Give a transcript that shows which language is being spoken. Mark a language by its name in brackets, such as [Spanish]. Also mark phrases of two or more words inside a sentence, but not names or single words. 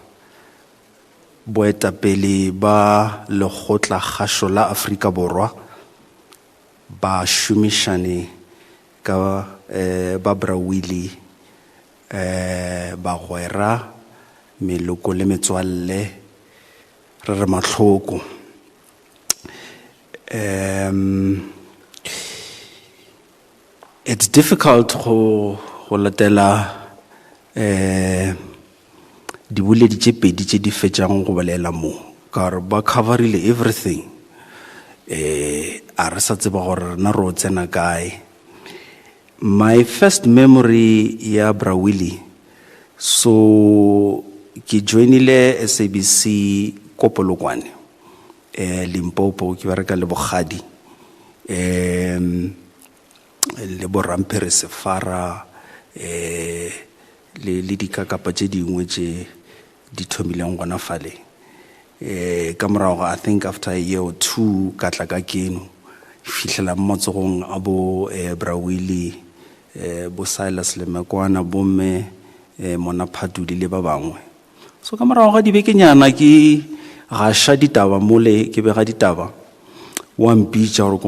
[Northern Sotho] boetapele ba lekgotla kgašo la Afrika Borwa ba šomišane ka ba Bra Willie ba gwera meloko le metswalle re re mahloko [English] it's difficult [Northern Sotho] go latela di boledi tše pedi tše di fetšang go bolela mo ka re ba coverile everything a re sa tseba gore rena ro tsena kae. [English] My first memory [Northern Sotho] ya Bra Willie, so ke joinile SABC ko Polokwane Limpopo ke bereka le bogadi le bo Rampere Sefara le dikakapa tše dingwe tše di thomileng gona fale ka morago I [English] think after a year or two [Northern Sotho] ka tla ka keno fihlela motsogong a bo Bra Willie bo Silas le Mekwana bo me mona Phatuli le ba bangwe so ka morago ga dibekenyana ke gasha ditaba mole ke bega ditaba wa mpitša gore